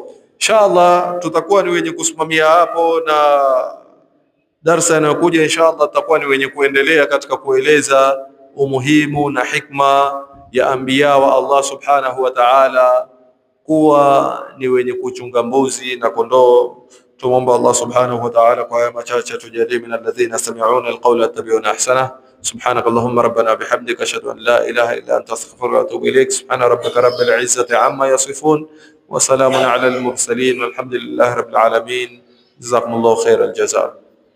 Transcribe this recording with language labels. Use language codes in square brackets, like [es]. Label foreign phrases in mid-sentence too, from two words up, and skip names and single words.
[sw] Inshallah tutakuwa ni wenye kusimamia hapo, na darsa inayokuja inshallah tutakuwa ni wenye kuendelea katika kueleza umuhimu na hikma ya anbiya wa Allah [ar] سبحانه وتعالى [sw] kuwa ni wenye kuchunga mbuzi na kondoo. Tumomba Allah [ar] سبحانه وتعالى [sw] kwa haya machache tujalie [ar] من الذين يستمعون القول فيتبعون أحسنه. سبحانك اللهم ربنا بحمدك أشهد أن لا إله إلا أنت أستغفرك وأتوب إليك. سبحان ربك رب العزة عما يصفون وسلام على المرسلين والحمد لله رب العالمين. جزاكم الله خير الجزاء.